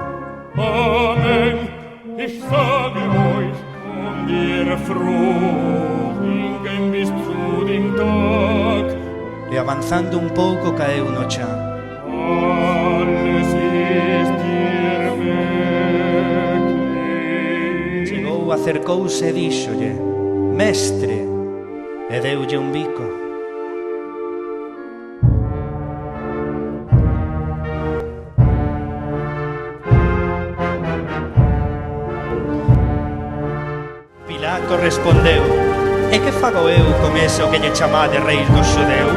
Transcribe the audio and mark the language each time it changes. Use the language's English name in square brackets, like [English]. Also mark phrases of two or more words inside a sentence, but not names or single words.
[German] Amen, ich sage euch, und ihr Fruchten bis zu dem Tag. [Galician] E avanzando un pouco caeu no chan. [German] Alles ist dir möglich. [Galician] Chegou, acercouse e díxolle: Mestre, e deulle un bico. Pilato respondeu: E que fago eu con eso que lle chamade reis dos xudeus?